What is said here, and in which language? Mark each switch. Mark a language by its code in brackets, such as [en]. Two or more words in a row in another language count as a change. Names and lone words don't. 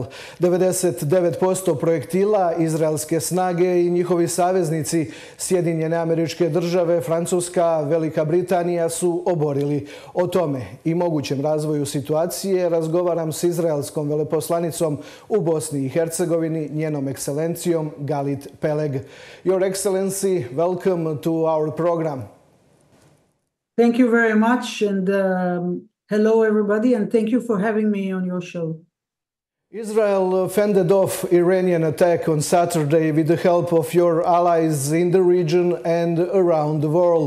[bs] 99% projektila izraelske snage i njihovi saveznici Sjedinjene Američke Države, Francuska, Velika Britanija su oborili. O tome i mogućem razvoju situacije razgovaram s izraelskom veleposlanicom u Bosni i Hercegovini, njenom ekscelencijom Galit Peleg. [en] Your Excellency, welcome to our program. Thank you very much, and hello everybody, and thank you for having me on your show. Israel fended off Iranian attack on Saturday with the help of your allies in the region and around the world.